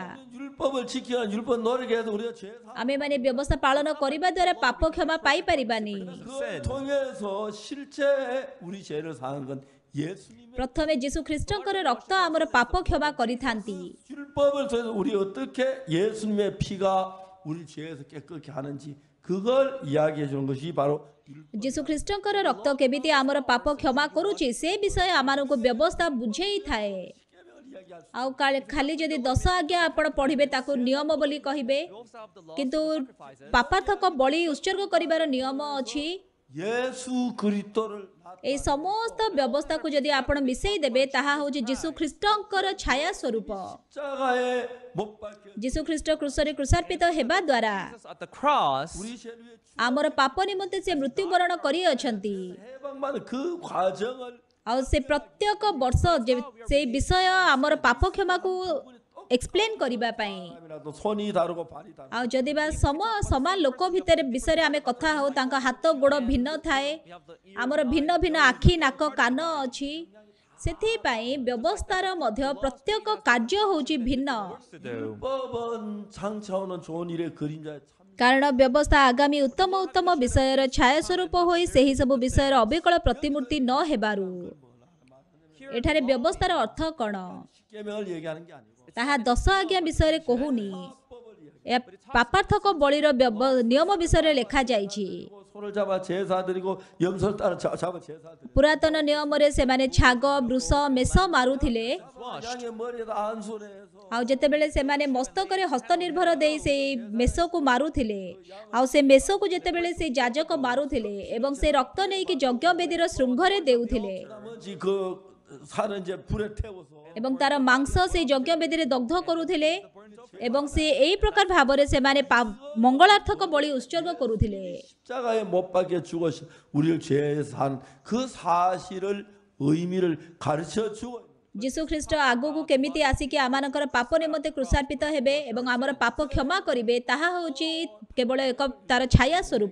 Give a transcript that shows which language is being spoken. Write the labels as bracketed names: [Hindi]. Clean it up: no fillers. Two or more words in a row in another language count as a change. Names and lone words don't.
[Korean] 율법을 지키는 율법 노력해서 우리가 죄 사. [Odia] ଆମେମାନେ ବ୍ୟବସ୍ଥା ପାଳନ କରିବା ଦ୍ୱାରା ପାପ କ୍ଷମା ପାଇପାରିବାନି। [Korean] 그걸 통해서 실제 우리 죄를 사는 건 예수님의 [Odia] ପ୍ରଥମେ ଯୀଶୁ ଖ୍ରୀଷ୍ଟଙ୍କର ରକ୍ତ ଆମର ପାପ କ୍ଷମା କରିଥାନ୍ତି। [Korean] 율법을 통해서 우리 어떻게 예수님의 피가 우리 죄에서 깨끗게 하는지 그걸 이야기해 주는 것이 바로 [Odia] ଯୀଶୁ ଖ୍ରୀଷ୍ଟଙ୍କର ରକ୍ତ କେମିତି ଆମର ପାପ କ୍ଷମା କରୁଛି ସେ ବିଷୟ ଆମମାନଙ୍କୁ ବ୍ୟବସ୍ଥା ବୁଝେଇଥାଏ। ଆଉ ଖାଲି ଯଦି 10 ଆଜ୍ଞା ଆପଣ ପଢିବେ ତାକୁ ନିୟମ ବୋଲି କହିବେ, କିନ୍ତୁ ପାପାର୍ଥକ ବଳି ଉତ୍ସର୍ଗ କରିବାର ନିୟମ ଅଛି। [Korean] 예수 그리스도를 [Odia] এই ସମସ୍ତ ବ୍ୟବସ୍ଥାକୁ ଯଦି ଆପଣ ମିଶେଇ ଦେବେ ତାହା ହେଉଛି ଯୀଶୁ ଖ୍ରୀଷ୍ଟଙ୍କର ଛାୟା ସ୍ୱରୂପ। [Korean] 십자가에 못 박혀 [Odia] ଯୀଶୁ ଖ୍ରୀଷ୍ଟ କ୍ରୁଶରେ କୃଷାର୍ପିତ ହେବା ଦ୍ୱାରା [English] Jesus at the cross [Korean] 우리 죄를 위해 [Odia] ଆମର ପାପ ନିମନ୍ତେ ସେ ମୃତ୍ୟୁବରଣ କରିଅଛନ୍ତି। [Korean] 해방받는 그 과정을 [Odia] ଆଉ ସେ ପ୍ରତ୍ୟେକ ବର୍ଷ ସେଇ ବିଷୟ ଆମର ପାପ କ୍ଷମାକୁ ଏକ୍ସପ୍ଲେନ୍ କରିବା ପାଇଁ। [Korean] 사람이라도 손이 다르고 발이 다르고 [Odia] ଆଉ ଯଦି ବା ସମାନ ଲୋକ ଭିତରେ ବିଷୟରେ ଆମେ କଥା ହଉ ତାଙ୍କ ହାତ ଗୋଡ଼ ଭିନ୍ନ ଥାଏ, ଆମର ଭିନ୍ନ ଭିନ୍ନ ଆଖି ନାକ କାନ ଅଛି, ସେଥିପାଇଁ ବ୍ୟବସ୍ଥାର ମଧ୍ୟ ପ୍ରତ୍ୟେକ କାର୍ଯ୍ୟ ହେଉଛି ଭିନ୍ନ। [English] to do. [Korean] 율법은 장차오는 좋은 일의 그림자에 참 [Odia] କାରଣ ବ୍ୟବସ୍ଥା ଆଗାମୀ ଉତ୍ତମ ଉତ୍ତମ ବିଷୟର ଛାୟା ସ୍ୱରୂପ ହୋଇ ସେହି ସବୁ ବିଷୟର ଅବିକଳ ପ୍ରତିମୂର୍ତ୍ତି ନ ହେବାରୁ ଏଠାରେ ବ୍ୟବସ୍ଥାର ଅର୍ଥ କ'ଣ? [Korean] 십계명을 얘기하는 게 아니고 [Odia] ତାହା 10 ଆଜ୍ଞା ବିଷୟରେ କହୁନି, ଏହା ପାପାର୍ଥକ ବଳିର ନିୟମ ବିଷୟରେ ଲେଖାଯାଇଛି। [Korean] 소를 잡아 제사 드리고 염소를 잡아 제사 드리고 [Odia] ପୁରାତନ ନିୟମରେ ସେମାନେ ଛାଗ ବୃଷ ମେଷ ମାରୁଥିଲେ, [Korean] 양의 머리에다 안수를 해서 [Odia] ଆଉ ଯେତେବେଳେ ସେମାନେ ମସ୍ତକରେ ହସ୍ତ ନିର୍ଭର ଦେଇ ସେଇ ମେଷକୁ ମାରୁଥିଲେ, ଆଉ ସେ ମେଷକୁ ଯେତେବେଳେ ସେ ଯାଜକ ମାରୁଥିଲେ ଏବଂ ସେ ରକ୍ତ ନେଇକି ଯଜ୍ଞ ବେଦୀର ଶୃଙ୍ଗରେ ଦେଉଥିଲେ [Korean] 나머지 그 살은 이제 불에 태워서 [Odia] ଏବଂ ତାର ମାଂସ ସେଇ ଯଜ୍ଞ ବେଦୀରେ ଦଗ୍ଧ କରୁଥିଲେ ଏବଂ ସେ ଏହି ପ୍ରକାର ଭାବରେ ସେମାନେ ମଙ୍ଗଳାର୍ଥକ ବଳି ଉତ୍ସର୍ଗ କରୁଥିଲେ। [Korean] 십자가에 못 박혀 죽어서 우리를 죄에 산그 사실을 의미를 가르쳐 주고 [Odia] ଯୀଶୁ ଖ୍ରୀଷ୍ଟ ଆଗକୁ କେମିତି ଆସିକି ଆମମାନଙ୍କର ପାପ ନିମନ୍ତେ କୃଷାର୍ପିତ ହେବେ ଏବଂ ଆମର ପାପ କ୍ଷମା କରିବେ ତାହା ହେଉଛି କେବଳ ଏକ ତାର ଛାୟା ସ୍ୱରୂପ।